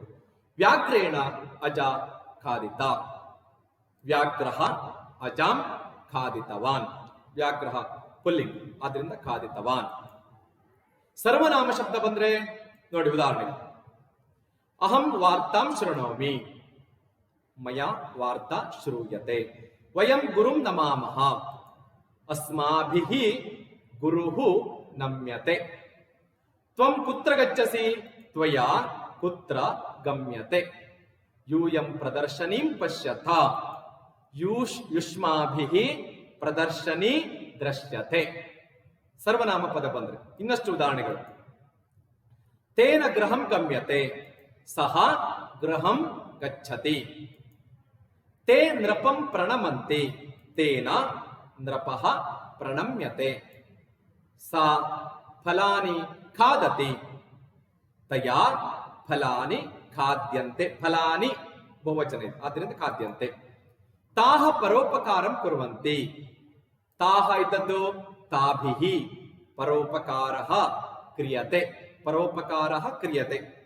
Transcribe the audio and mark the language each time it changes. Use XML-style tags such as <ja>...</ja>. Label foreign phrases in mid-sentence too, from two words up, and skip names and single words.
<sa>ವ್ಯಾಘ್ರೇಣ ಅಜ ಖಾದಿತ, ವ್ಯಾಘ್ರಹ ಅಜಾಂ ಖಾದಿತವಾನ್, ವ್ಯಾಘ್ರಹ</sa> <kn>ಪುಲ್ಲಿಂಗ್ ಆದ್ರಿಂದ</kn> <sa>ಖಾದಿತವಾನ್.</sa> <kn>ಸರ್ವನಾಮ ಶಬ್ದ ಬಂದ್ರೆ ನೋಡಿ ಉದಾಹರಣೆ,</kn> <sa>ಅಹಂ ವಾರ್ತಾಂ ಶೃಣೋಮಿ, ಮಯಾ ವಾರ್ತಾ ಶ್ರೂಯತೆ, ವಯಂ ಗುರುಂ ನಮಾಮಃ, ಅಸ್ಮಾಭಿಃ ಗುರುಃ ನಮ್ಯತೆ, ತ್ವಂ ಕುತ್ರ ಗಚ್ಚಸಿ, ತ್ವಯಾ ಕುತ್ರ ಗಮ್ಯತೆ, ಯೂಯಂ ಪ್ರದರ್ಶನೀಂ ಪಶ್ಯಥ, ಯುಷ್ಮಾಭಿಃ ಪ್ರದರ್ಶನಿ ದೃಶ್ಯತೆ.</sa> <kn>ಸರ್ವನಾಮ ಪದ ಬಂದ್ರೆ ಇನ್ನಷ್ಟು ಉದಾಹರಣೆಗಳು.</kn> <sa>ತೇನ ಗೃಹಂ ಗಮ್ಯತೆ, ಸಹ ಗೃಹಂ ಗಚ್ಚತಿ, ತೇ ನೃಪಂ ಪ್ರಣಮಂತಿ, ತೇನ ನೃಪಃ ಪ್ರಣಮ್ಯತೆ, ಸಾ ಫಲಾನಿ ಖಾದತಿ, ತಯಾ ಫಲಾನಿ ಖಾದ್ಯಂತೆ,</sa> <kn>ಫಲಾನಿ ಬಹುವಚನ ಇದೆ ಆದ್ದರಿಂದ ಖಾದ್ಯಂತೆ.</kn> <sa>ತಾಹ ಪರೋಪಕಾರಂ ಕುರ್ವಂತಿ, ತಾಹ ಇದ್ದದ್ದು ತಾಭಿಹಿ, ಪರೋಪಕಾರಃ ಕ್ರಿಯತೆ, ಪರೋಪಕಾರಃ ಕ್ರಿಯತೆ.</sa>